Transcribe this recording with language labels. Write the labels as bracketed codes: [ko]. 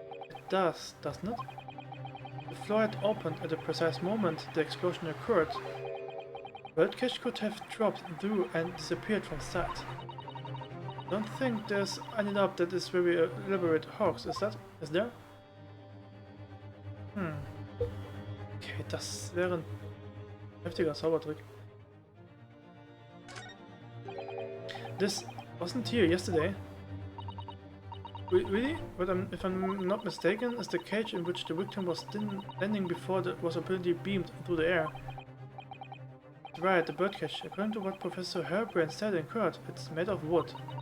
[en] It does, doesn't it? The floor had opened at the precise moment the explosion occurred. The birdcage could have dropped through and disappeared from sight. I don't think there's any doubt that this very elaborate hoax, is there? [de] Okay, das wäre ein heftiger Zaubertrick. [en] This wasn't here yesterday. Really? But if I'm not mistaken, is the cage in which the victim was standing before it was apparently beamed through the air. That's right, the birdcage. According to what Professor Hairbrain said in court, it's made of wood.